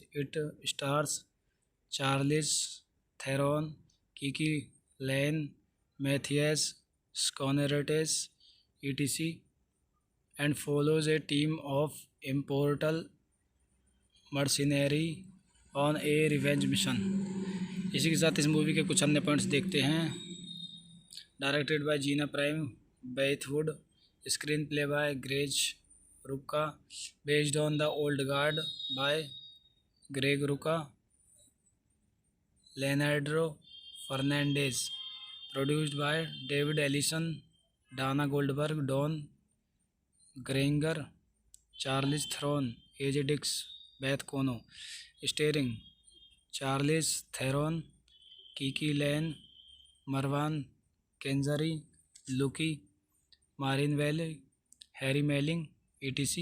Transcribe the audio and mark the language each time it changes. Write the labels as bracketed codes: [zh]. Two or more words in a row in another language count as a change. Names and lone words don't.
[en] It stars Charlize Theron, KiKi Layne, Matthias Schoenaerts, etc. and follows a team of immortal mercenary on a revenge mission. [hi] इसी के साथ इस मूवी के कुछ अन्य पॉइंट्स देखते हैं। [en] Directed by Gina Prince Bythewood, screenplay by Greg Rucka, based on The Old Guard by Greg Rucka, Leonardo Fernandez, produced by David Ellison, Dana Goldberg, Don Granger, Charlize Theron, AJ Dix, Beth Kono, starring Charlize Theron, KiKi Layne, Marwan Kenzari, Luca, Marinelli, Harry Melling, etc.